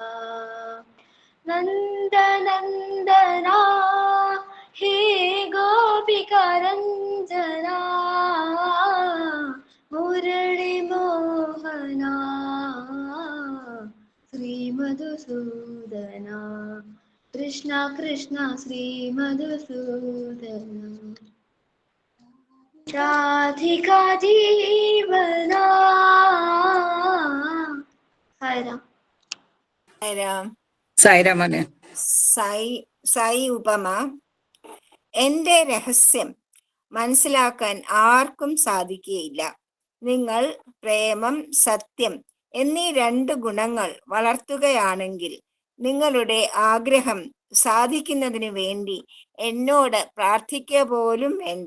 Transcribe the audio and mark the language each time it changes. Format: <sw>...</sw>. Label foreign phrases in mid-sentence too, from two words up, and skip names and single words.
<sa>नंद नंदना हे गोपिका रंजना मुरली मोहना श्री मधुसूदना कृष्ण कृष्ण श्री मधुसूदना राधिका जीवना साईराम</sa> <ml>രാം സായിരാമോനെ. സായി ഉപമ. എന്റെ രഹസ്യം മനസ്സിലാക്കാൻ ആർക്കും സാധിക്കുകയില്ല. നിങ്ങൾ പ്രേമം, സത്യം എന്നീ 2 ഗുണങ്ങൾ വളർത്തുകയാണെങ്കിൽ നിങ്ങളുടെ ആഗ്രഹം സാധിക്കുന്നതിന് വേണ്ടി എന്നോട് പ്രാർത്ഥിക്കുക പോലും വേണ്ട.</ml>